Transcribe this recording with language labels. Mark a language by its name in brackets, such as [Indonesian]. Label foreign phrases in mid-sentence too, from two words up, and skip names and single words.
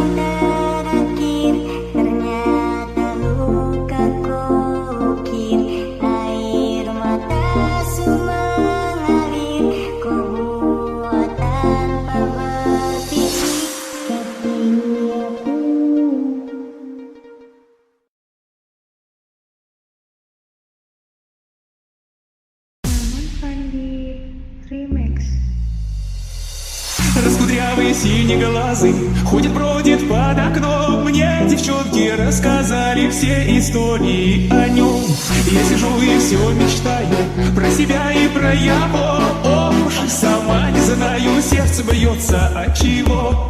[Indonesian] terakhir ternyata luka kokir, air mata semua mengalir, kau buat tanpa berpikir. Tapi aku Maman Fandi Remix. [Russian] Раскудрявый синеглазый ходит-бродит под окном. Мне девчонки рассказали все истории о нем. Я сижу и все мечтаю про себя и про его. Ох уж и сама не знаю, сердце бьется от чего.